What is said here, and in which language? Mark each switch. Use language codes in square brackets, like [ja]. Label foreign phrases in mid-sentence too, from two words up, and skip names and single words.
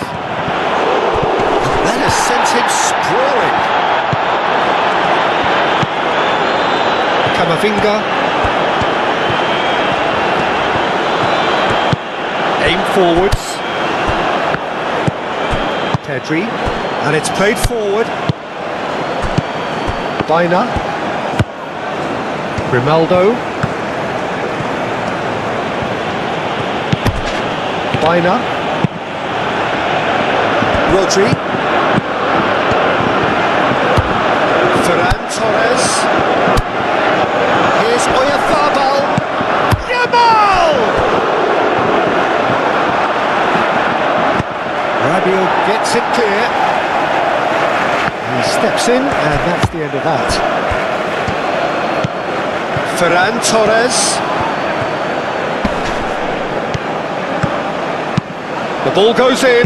[en] That has sent him sprawling. Camavinga. Aim forwards. Pedri. And it's played forward. Baina. Grimaldo. Baina. Rodri. Ferran Torres. Here's Oyarzabal. Yamal! Rabiot gets it clear. He steps in, and that's the end of that. Ferran Torres. The ball goes in.